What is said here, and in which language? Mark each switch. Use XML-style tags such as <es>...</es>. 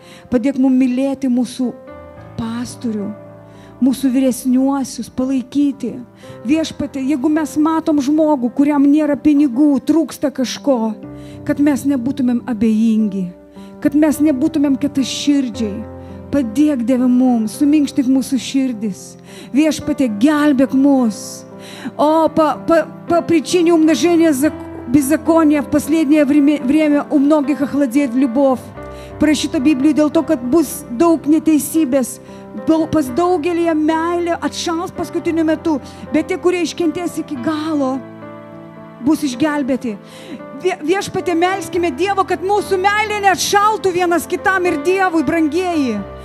<lt>Padėk mums mylėti mūsų pastorių, mūsų vyresniuosius, palaikyti. Viešpatie, jeigu mes matom žmogų, kuriam nėra pinigų, trūksta kažko, kad mes nebūtumėm abejingi, kad mes nebūtumėm kietasširdžiai. Padėk, Dieve, mums, suminkštik mūsų širdis. Viešpatie, gelbėk mus.</lt> <ru>О, по причине умножения беззакония в последнее время у многих охладеет любовь.</ru> <lt>Parašyta Biblijoje dėl to, kad bus daug neteisybės, pas daugelį meilė atšals paskutiniu metu, bet tie, kurie iškentės iki galo, bus išgelbėti. Viešpatie, melskime Dievo, kad mūsų meilė neatšaltų vienas kitam ir Dievui, brangieji.</lt>